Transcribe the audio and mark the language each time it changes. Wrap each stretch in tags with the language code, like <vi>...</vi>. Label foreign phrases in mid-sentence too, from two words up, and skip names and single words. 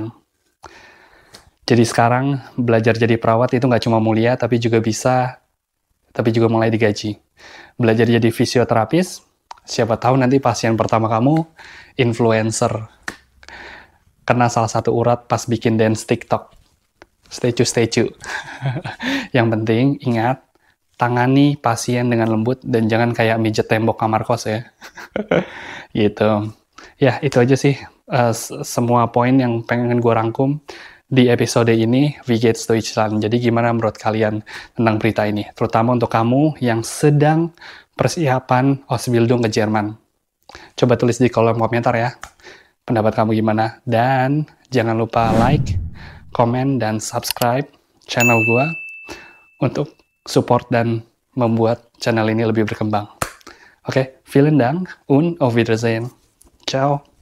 <id>Jadi sekarang, belajar jadi perawat itu gak cuma mulia, tapi juga mulai digaji. Belajar jadi fisioterapis, Siapa tahu nanti pasien pertama kamu influencer. Kena salah satu urat pas bikin dance TikTok.</id> <en>Stay tuned.</en> <id>Yang penting, ingat, tangani pasien dengan lembut dan jangan kayak mijet tembok kamar kos ya. Gitu. Ya, itu aja sih semua poin yang pengen gue rangkum di episode ini,</id> <de>Wie geht's Deutschland.</de> <id>Jadi gimana menurut kalian tentang berita ini? Terutama untuk kamu yang sedang persiapan Ausbildung ke Jerman. Coba tulis di kolom komentar ya, pendapat kamu gimana. Dan jangan lupa like, komen, dan subscribe channel gua untuk support dan membuat channel ini lebih berkembang. Oke,</id> <de>vielen Dank und auf Wiedersehen. Ciao.</de>